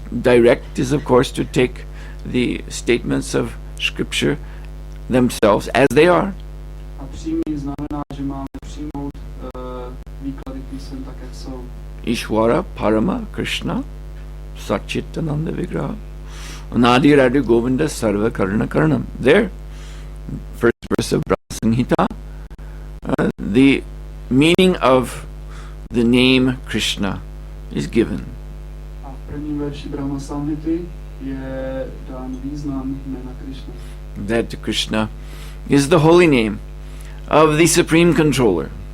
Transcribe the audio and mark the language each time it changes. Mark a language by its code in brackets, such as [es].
[en] Direct is of course to take the statements of scripture themselves as they are. [cs] A přímý znamená, že máme přijmout výklady písem tak, jak jsou. [sa] Ishvara Parama Krishna Satchitananda Vigraha Nadi Radha Govinda Sarva Karna Karnam. [en] There, first verse of Brahma Samhita, the meaning of the name Krishna is given. [cs] A v prvním verši Brahma Samhity je dán význam jména Krishna. [en] That Krishna is the holy name of the Supreme Controller.